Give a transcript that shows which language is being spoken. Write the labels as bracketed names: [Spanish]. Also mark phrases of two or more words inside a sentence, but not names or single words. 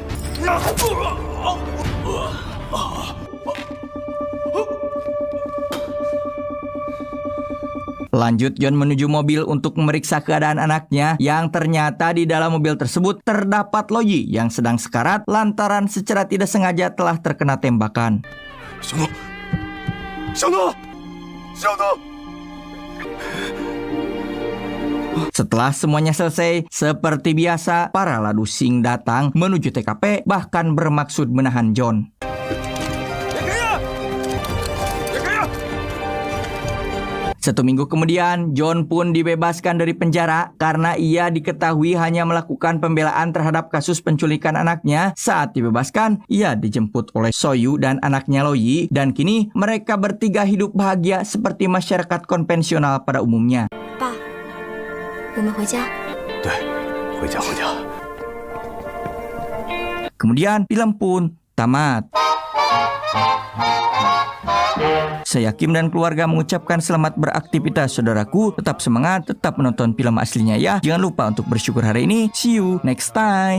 [Indonesian] Lanjut, John menuju mobil untuk memeriksa keadaan anaknya yang ternyata di dalam mobil tersebut terdapat Loyi yang sedang sekarat lantaran secara tidak sengaja telah terkena tembakan. [Chinese] 小诺，小诺，小诺。 [Indonesian] Setelah semuanya selesai, seperti biasa, para ladu Sing datang menuju TKP bahkan bermaksud menahan John. Satu minggu kemudian, John pun dibebaskan dari penjara karena ia diketahui hanya melakukan pembelaan terhadap kasus penculikan anaknya. Saat dibebaskan, ia dijemput oleh Soyu dan anaknya Loyi dan kini mereka bertiga hidup bahagia seperti masyarakat konvensional pada umumnya. [Chinese] 爸，我们回家。对，回家回家。 [Indonesian] Kemudian film pun tamat. Saya Kim dan keluarga mengucapkan selamat beraktivitas saudaraku. Tetap semangat, tetap menonton film aslinya ya. Jangan lupa untuk bersyukur hari ini. [English] See you next time.